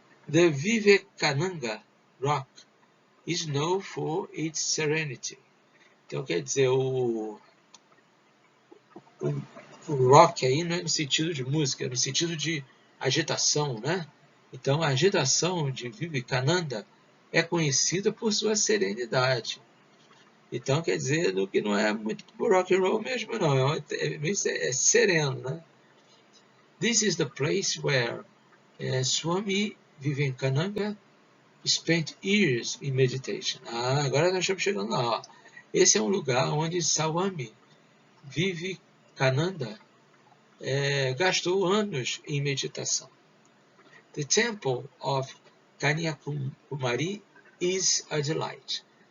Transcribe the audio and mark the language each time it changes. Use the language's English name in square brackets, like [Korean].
[English] The Vivekananda Rock is known for its serenity. [Portuguese] Então, quer dizer, o rock aí não é no sentido de música, é no sentido de agitação, né? Então, a agitação de Vivekananda é conhecida por sua serenidade. Então, quer dizer, que não é muito rock and roll mesmo, não. É sereno, né? [English] This is the place where Swami Vivekananda spent years in meditation. [Portuguese] Agora nós estamos chegando lá. Ó. Esse é um lugar onde Swami Vivekananda gastou anos em meditação. [English] The temple of Kanyakumari is a delight.